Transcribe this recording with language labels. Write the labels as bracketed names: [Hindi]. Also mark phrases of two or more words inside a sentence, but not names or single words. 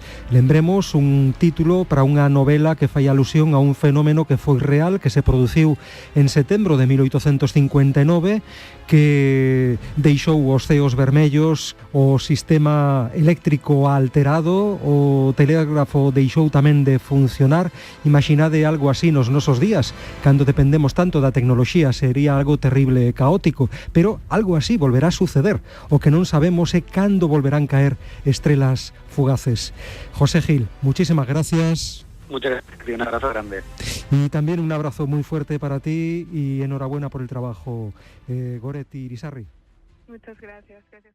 [Galician] Lembremos un título para unha novela que fai alusión a un fenómeno que foi real, que se produciu en setembro de 1859, que deixou os ceos vermellos, o sistema eléctrico alterado, o telégrafo deixou tamén de funcionar. Imaginade algo así nos nosos días, cando dependemos tanto da tecnoloxía, sería algo terrible e caótico, pero algo así volverá a suceder. O que non sabemos é cando volverán caer estrelas fugaces. [Spanish] José Gil, muchísimas gracias. Muchas gracias, un abrazo grande. Y también un abrazo muy fuerte para ti y enhorabuena por el trabajo, Goretti Irisarri. Muchas gracias.